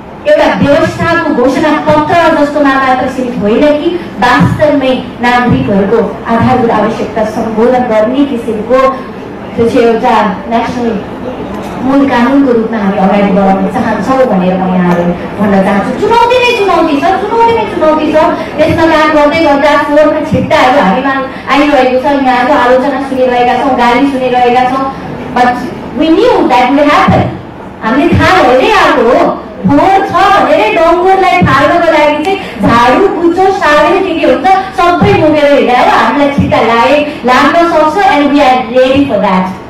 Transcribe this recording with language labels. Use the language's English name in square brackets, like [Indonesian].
[Nepali] एउटा व्यवस्थाको घोषणा पत्र जस्तोमा मात्र सीमित होइन कि वास्तवमै नागरिकहरूको आधारभूत आवश्यकता सम्बोधन गर्ने किसिमको त्यो चाहिँ एउटा नेसनल मूल कानुनको रूपमा हामी अगाडि बढाउन चाहन्छौँ भनेर म यहाँलाई भन्न चाहन्छु। चुनौती नै चुनौती छ, चुनौती नै चुनौती छ। त्यसमा काम गर्दै गर्दा फोहोरका छिट्टाहरू हामीमा आइरहेको छ। यहाँको आलोचना सुनिरहेका छौँ, गाली सुनिरहेका छौँ। [English] But we knew that would happen. [Nepali] हामीले थाहा भएरै आएको हो। फोहोर छ भनेरै डङ्गुरलाई फाल्नको लागि चाहिँ झाडु कुचो साबुन के हुन्छ सबै मुकेर हिँडायो। हामीलाई छिट्टा लाग्न सक्छ [English] And we are ready for that.